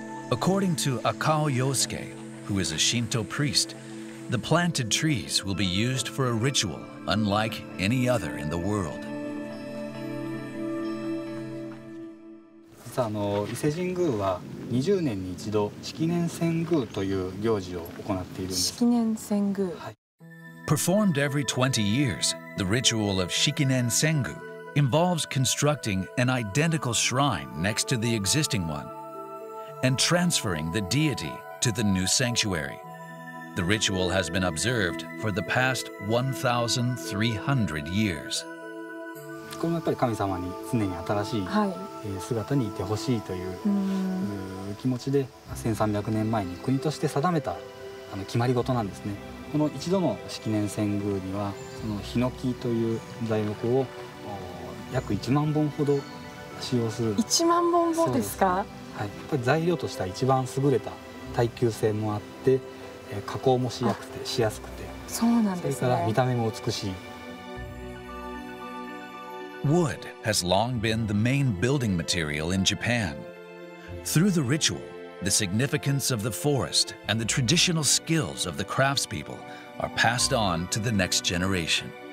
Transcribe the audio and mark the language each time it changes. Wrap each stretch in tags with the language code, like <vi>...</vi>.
<en>According to Akao Yosuke, who is a Shinto priest, the planted trees will be used for a ritual unlike any other in the world.</en> <ja>実は伊勢神宮は20年に一度式年遷宮という行事を行っているんです。式年遷宮。</ja> <en>Performed every 20 years, the ritual of Shikinen Sengu involves constructing an identical shrine next to the existing one and transferring the deity to the new sanctuary. The ritual has been observed for the past 1,300 years.</en> <ja>これもやっぱり神様に常に新しい姿にいてほしいという気持ちで1300年前に国として定めた決まり事なんですね。この一度の式年遷宮にはそのヒノキという材木を約1万本ほど使用する。 1万本もですか？はい、やっぱり材料としては一番優れた耐久性もあって加工もしやすくて、そうなんですね。それから見た目も美しい。</ja> <en>Wood has long been the main building material in Japan. Through the ritual, the significance of the forest and the traditional skills of the craftspeople are passed on to the next generation.</en>